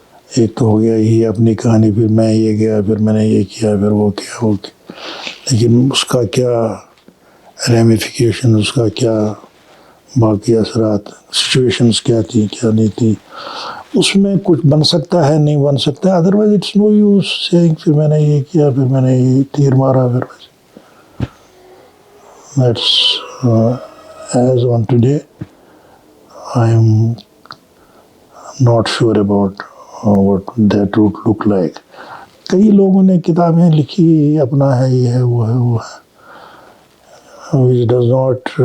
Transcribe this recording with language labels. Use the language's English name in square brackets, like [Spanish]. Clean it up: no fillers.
[Urdu] ایک تو ہو گیا یہی اپنی کہانی، پھر میں یہ گیا، پھر میں نے یہ کیا، پھر وہ کیا، لیکن اس کا کیا ریمیفیکیشن، اس کا کیا باقی اثرات، سچویشنز کیا تھی کیا نہیں تھی، اس میں کچھ بن سکتا ہے نہیں بن سکتا ہے. [English] otherwise it's no use seeing [Urdu] پھر میں نے یہ کیا، پھر میں نے یہ تیر مارا. [English] پھر that's as on today I am not sure about what that would look like. [Urdu] کئی لوگوں نے کتابیں لکھی، اپنا ہے یہ ہے وہ ہے وہ ہے، [English] which does not